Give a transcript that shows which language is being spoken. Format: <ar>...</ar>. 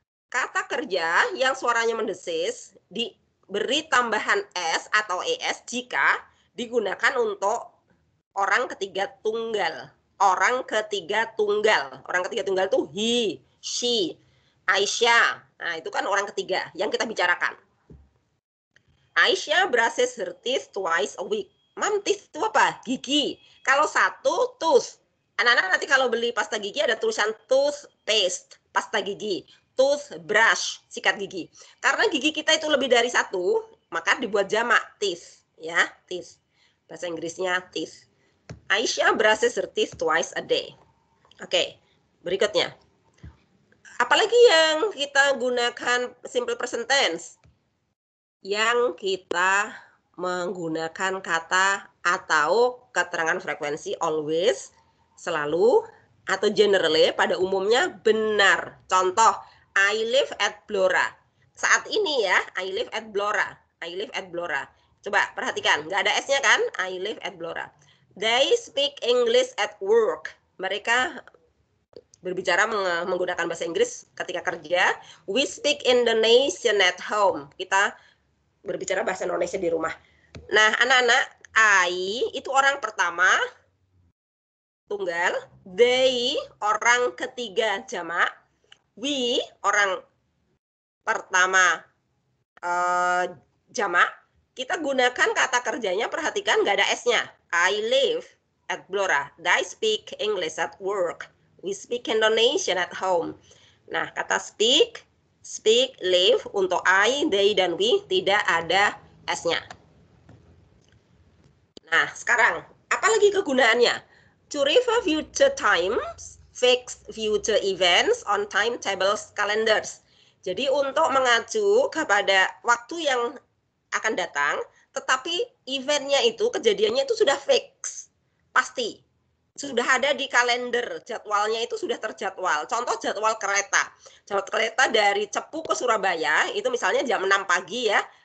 <id>Kata kerja yang suaranya mendesis diberi tambahan S atau ES jika digunakan untuk orang ketiga tunggal. Orang ketiga tunggal. Orang ketiga tunggal itu he, she, Aisyah. Nah, itu kan orang ketiga yang kita bicarakan.</id> <en>Aisyah brushes her teeth twice a week.</en> <id>Mam, teeth itu apa? Gigi. Kalau satu, tooth. Anak-anak nanti kalau beli pasta gigi ada tulisan toothpaste, pasta gigi. Toothbrush, sikat gigi. Karena gigi kita itu lebih dari satu, maka dibuat jamak teeth. Ya, teeth. Bahasa Inggrisnya teeth.</id> <en>Aisyah brushes her teeth twice a day.</en> <id>Oke, berikutnya. Apalagi yang kita gunakan simple present tense? Yang kita menggunakan kata atau keterangan frekuensi always, selalu, atau generally, pada umumnya benar.</id> <en>Contoh, I live at Blora.</en> <id>Saat ini ya,</id> <en>I live at Blora. I live at Blora.</en> <id>Coba perhatikan, nggak ada S-nya kan?</id> <en>I live at Blora. They speak English at work.</en> <id>Mereka berbicara menggunakan bahasa Inggris ketika kerja.</id> <en>We speak Indonesian at home.</en> <id>Kita berbicara bahasa Indonesia di rumah. Nah, anak-anak, I itu orang pertama tunggal, they orang ketiga jamak, we orang pertama jamak. Kita gunakan kata kerjanya, perhatikan nggak ada S-nya.</id> <en>I live at Blora. They speak English at work. We speak Indonesian at home.</en> <id>Nah, kata speak, live untuk I, they, dan we tidak ada S-nya. Nah, sekarang, apa lagi kegunaannya?</id> <en>To refer future times, fix future events on timetables calendars.</en> <id>Jadi untuk mengacu kepada waktu yang akan datang, tetapi eventnya itu, kejadiannya itu sudah fix, pasti. Sudah ada di kalender, jadwalnya itu sudah terjadwal. Contoh jadwal kereta. Jadwal kereta dari Cepu ke Surabaya, itu misalnya jam 6 pagi ya.</id>